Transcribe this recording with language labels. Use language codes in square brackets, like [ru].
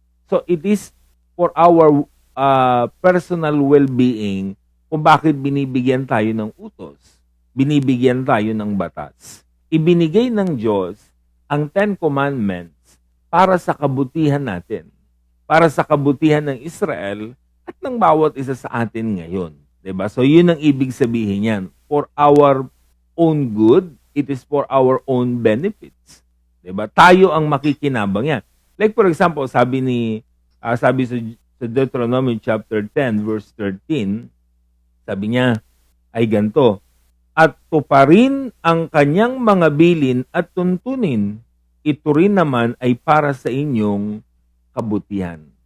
[en] So it is for our personal well-being [tl] kung bakit binibigyan tayo ng utos. Binibigyan tayo ng batas. Ibinigay ng Diyos ang 10 Commandments para sa kabutihan natin. Para sa kabutihan ng Israel at ng bawat isa sa atin ngayon. Diba? So yun ang ibig sabihin yan. [en] For our own good, it is for our own benefits. [tl] Diba? Tayo ang makikinabang yan. Like for example, sabi sa Deuteronomy chapter 10 verse 13, sabi niya ay ganito, at tuparin ang kanyang mga bilin at tuntunin, ito rin naman ay para sa inyong kabutihan.